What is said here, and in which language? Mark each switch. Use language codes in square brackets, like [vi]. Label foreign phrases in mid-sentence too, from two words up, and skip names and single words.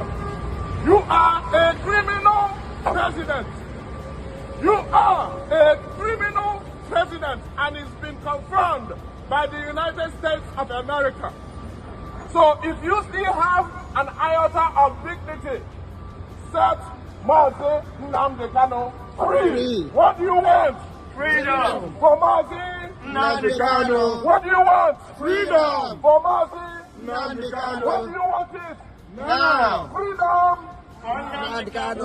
[en] You are a criminal president. You are a criminal president, and it's been confirmed by the United States of America. So if you still have an iota of dignity, set Mazi Nnamdi Kanu, free. What do you want? Freedom. For Mazi Nnamdi Kanu. What do you want? Freedom. For Mazi Nnamdi Kanu. What do you want it? Now. Freedom. Nnamdi Kanu.